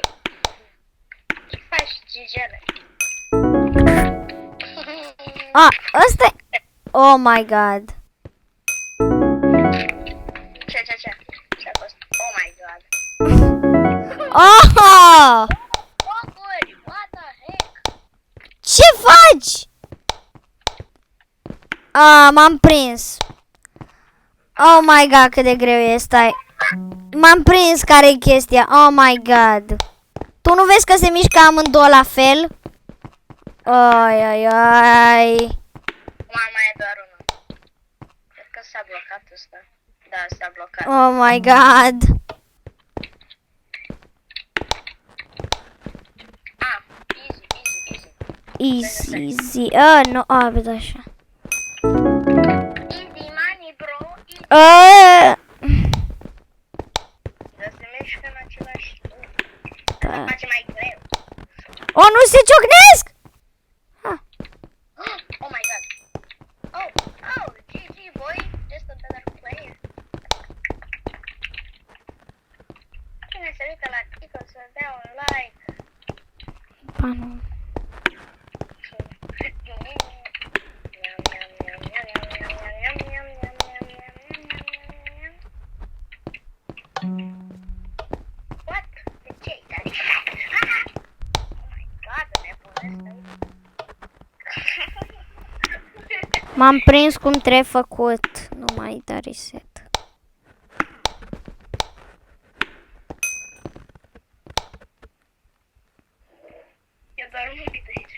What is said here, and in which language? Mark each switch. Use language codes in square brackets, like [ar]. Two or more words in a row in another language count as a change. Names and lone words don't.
[ro] Ce faci, Gigele? A, ăsta e... [en] Oh my god. [ro] Ce? Ce-a fost? [en] Oh my god. Oh! Focuri, what the heck? [ro] Ce faci? A, m-am prins. [en] Oh my god, [ro] cât de greu e, stai. M-am prins, care e chestia? [en] Oh my god. [ro] Tu nu vezi că se mișcă amândouă la fel? Ai. Mama e doar unul. Cred că s-a blocat ăsta. Da, s-a blocat. [en] Oh my god. Ah, easy. Easy. [ro] Nu, vezi așa. [en] Easy money, bro. Easy. [ro] Dar se mișcă în același loc. Da. Face mai greu. Oh, nu se ciocnesc! [en] Oh my god. Oh, GG boy. Just a better player. [ro] Cine se uită la Tico să dea un like. Ba nu. [en] What? [ro] De ce ai dat? [en] Oh my god, [ro] nebunesc. M-am prins cum trebuie făcut. Nu mai da reset. Eu doar un pic aici.